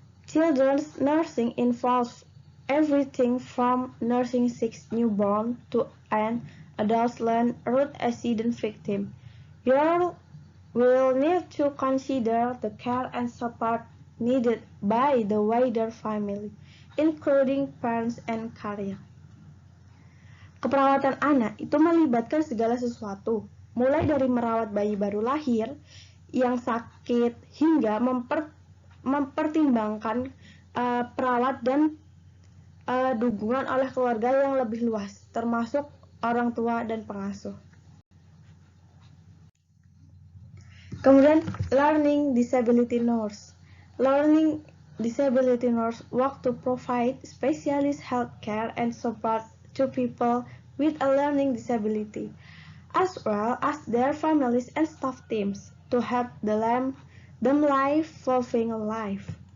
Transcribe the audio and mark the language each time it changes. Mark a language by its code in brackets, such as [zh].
[en] Children's nursing involves everything from nursing sick newborn to an adolescent road accident victim. You will need to consider the care and support needed by the wider family, including parents and career. [id] Keperawatan anak itu melibatkan segala sesuatu, mulai dari merawat bayi baru lahir yang sakit hingga mempertimbangkan perawat dan dukungan oleh keluarga yang lebih luas, termasuk orang tua dan pengasuh. Kemudian [en] learning disability nurse. Learning disability nurse work to provide specialist health care and support to people with a learning disability, as well as their families and staff teams to help them live fulfilling life.